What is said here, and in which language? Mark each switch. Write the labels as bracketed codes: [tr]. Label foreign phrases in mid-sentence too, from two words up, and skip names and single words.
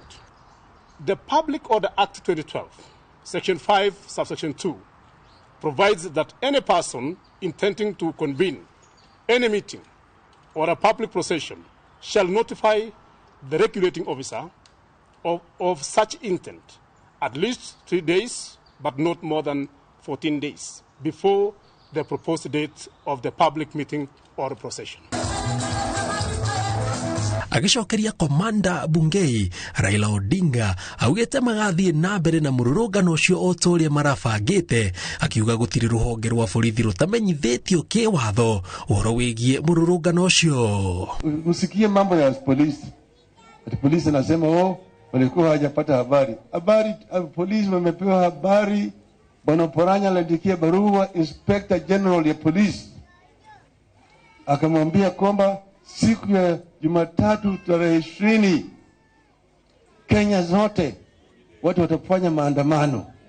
[en] The Public Order Act 2012, Section 5, Subsection 2, provides that any person intending to convene any meeting or a public procession shall notify the regulating officer of such intent at least 3 days, but not more than 14 days, before the proposed date of the public meeting or procession. [ki] Agicokeria komanda Bungei, Raila Odinga augĩte magathiĩ na mbere na mũrũrũngano ũcio o ta ũrĩa marabangĩte, akiuga gũtirĩ rũhonge rwa borithi rũtamenyithĩtio kĩwatho ũhoro wĩgiĩ mũrũrũngano ũcio. [sw] Usikie mambo ya polisi. Polisi anasema walikuwa hawajapata habari. Polisi wamepewa habari. Bwana Poranya aliandikia barua [en] Inspector General [sw] ya polisi akamwambia kwamba siku ya Jumatatu tarehe 20 Kenya zote watu watafanya maandamano.